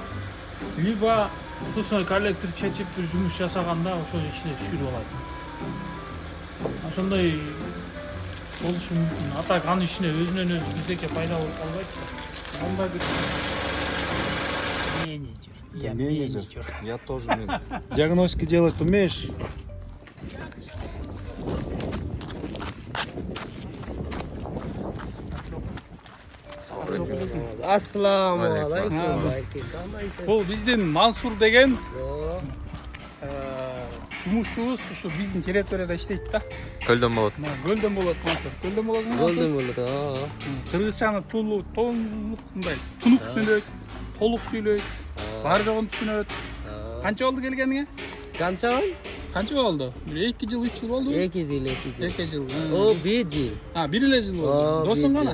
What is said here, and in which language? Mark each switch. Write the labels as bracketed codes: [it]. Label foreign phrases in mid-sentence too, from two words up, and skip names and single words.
[ky] Либо [ru] впускной коллектор [ky] чечип бир жумуш жасаганда ошол ичине түшүрүп алат. Ошондой болушу мүмкүн. Атак анын ичине өзүнөн өзү бирдеке пайда болуп калбайт. андай бир [ru] Менеджер. Я тоже менеджер. Диагностики делать умеешь? [ar] Ассаламу алейкум. [ky] бул биздин Мансур деген жумушчубуз, ушу биздин территорияда иштейт да. Көлдөн болот. Көлдөн болот Мансур. Көлдөн болосуң. Golden bullet. Кыргызчаны мындай тунук сүйлөйт, толук сүйлөйт, бар жогун түшүнөт. Канча болду келгениңе? Канча болду? 2 жыл, 3 жыл болду? 2 жыл. 2 жыл. О, 1 жыл. Бир эле жыл болду. Досуң кана?